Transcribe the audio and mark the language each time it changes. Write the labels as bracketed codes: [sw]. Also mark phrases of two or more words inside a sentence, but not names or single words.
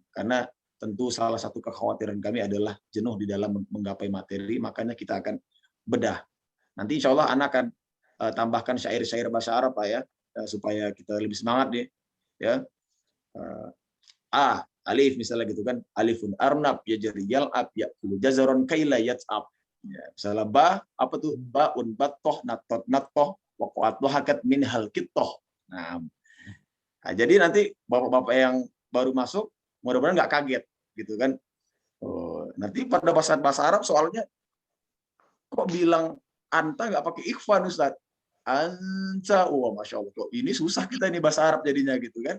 [id] Karena tentu salah satu kekhawatiran kami adalah jenuh di dalam menggapai materi, makanya kita akan bedah. Nanti [ar] إن شاء الله [id] anak akan tambahkan syair-syair bahasa Arab Pak ya, supaya kita lebih semangat nih ya. Alif misalnya gitu kan, [ar] ألف أرنب يجري يلعب يأكل جزرا كي لا يتعب يا. [id] Misalnya ba, apa tuh, [ar] باء بطة نطت نطة وقعت حكت من القطة. [id] Nah, jadi nanti bapak-bapak yang baru masuk mudah-mudahan nggak kaget gitu kan. Nanti pada bahasa Arab soalnya kok bilang anta nggak pakai ikhwan Ustaz, anta, [ar] ما شاء الله, [id] kok ini susah kita ini bahasa Arab jadinya gitu kan.